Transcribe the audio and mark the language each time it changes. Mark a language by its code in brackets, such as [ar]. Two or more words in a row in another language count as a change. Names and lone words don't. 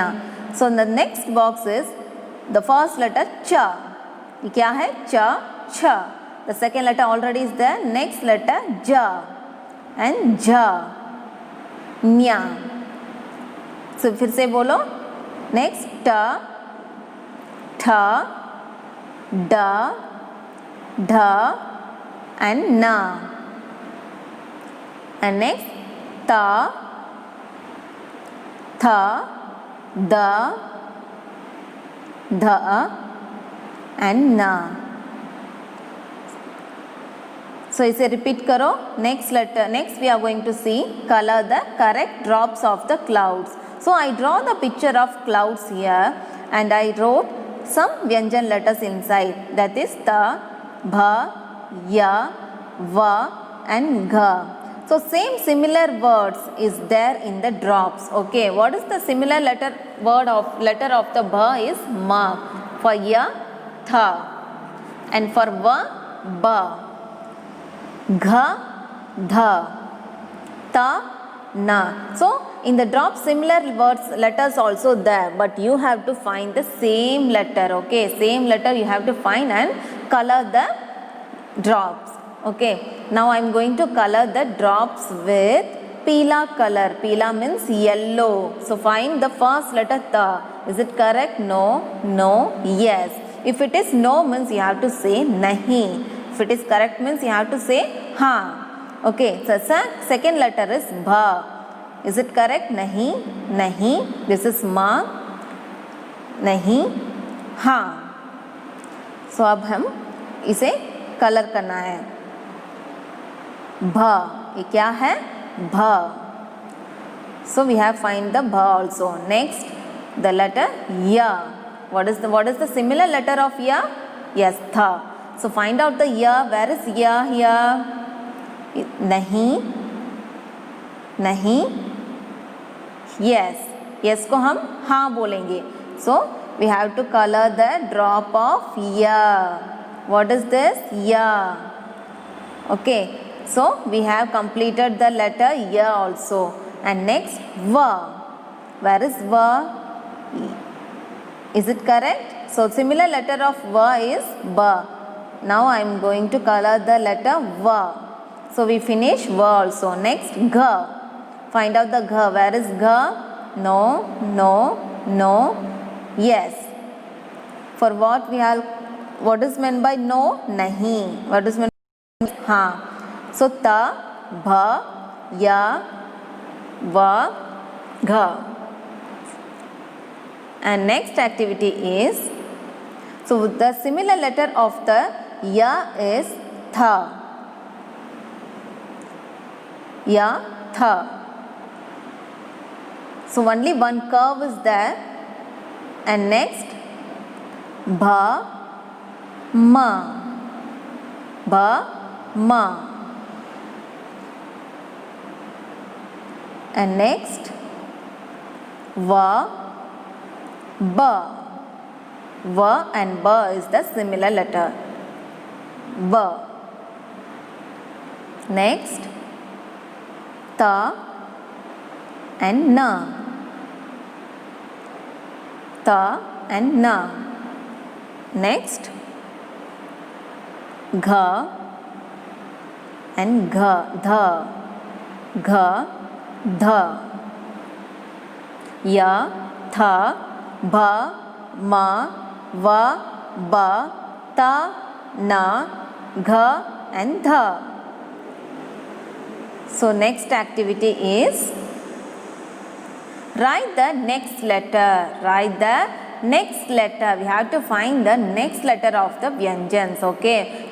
[en] So the next box is the first letter च. [hi] ये क्या है? च, छ. [en] The second letter already is there. Next letter ज and झ, ञ. [hi] सो फिर से बोलो. नेक्स्ट ट, ठ, ड, [en] dha and na. And next ta, tha, da, dha and na. [hi] So इसे repeat करो. [en] Next we are going to see color the correct drops of the clouds. So I draw the picture of clouds here and I wrote some Vyanjan letters inside, that is ta, bha, ya, va and gha. So similar words is there in the drops. Okay, what is the similar letter of the bha is ma, for ya tha, and for va ba, gha dha, ta na. So in the drop similar letters also there, but you have to find the same letter. Okay, same letter you have to find and color the drops. Okay, now I am going to color the drops with peela color. Peela means yellow. So find the first letter ta. Is it correct? No, no, yes. If it is no means you have to say nahi. If it is correct means you have to say ha. Okay, so second letter is bha. Is it correct? [hi] नहीं, नहीं. [en] This is ma, nahi, ha. [hi] So अब हम इसे कलर करना है. भा, ये क्या है? भा. [en] So we have find the bha also. Next, the letter ya. What is the similar letter of ya? Yes, tha. So find out the ya. Where is ya here? [hi] Nahi, nahi. [en] Yes, yes [hi] को हम हाँ बोलेंगे. [en] So we have to color the drop of ya. What is this? Ya. Okay, so we have completed the letter ya also. And next va. Where is va? Is it correct? So similar letter of va is ba. Now I am going to color the letter va. So we finish va also. Next gha. Find out the gha. Where is gha? No, no, no, yes. For what is meant by no? Nahi. What is meant by ha? So ta, bha, ya, va, gha. And next activity is, so the similar letter of the ya is tha. Ya, tha. So only one curve is there. And next bha, ma, bha, ma. And next va, ba. Va and ba is the similar letter. Ba. Next ta and na. Ta and na. Next gha and gha, dha, gha, dha. Ya, tha, bha, ma, va, ba, ta, na, gha and dha. So next activity is write the next letter. Write the next letter. We have to find the next letter of the Vyanjans. Okay.